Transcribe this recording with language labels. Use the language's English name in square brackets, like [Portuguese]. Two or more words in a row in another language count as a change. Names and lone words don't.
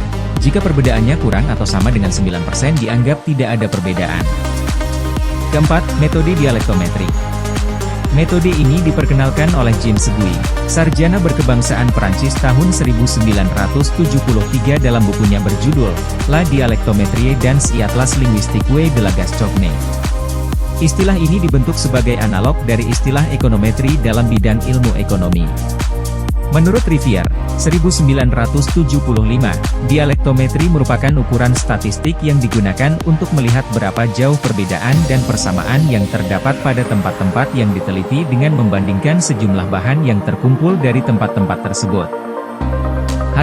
[Indonesian] Jika perbedaannya kurang atau sama dengan 9% dianggap tidak ada perbedaan. Keempat, metode dialektometri. Metode ini diperkenalkan oleh James Seguy, sarjana berkebangsaan Perancis tahun 1973 dalam bukunya berjudul La Dialectométrie dans l'Atlas linguistique de la Gascogne. Istilah ini dibentuk sebagai analog dari istilah ekonometri dalam bidang ilmu ekonomi. Menurut Rivière, 1975, dialektometri merupakan ukuran statistik yang digunakan untuk melihat berapa jauh perbedaan dan persamaan yang terdapat pada tempat-tempat yang diteliti dengan membandingkan sejumlah bahan yang terkumpul dari tempat-tempat tersebut.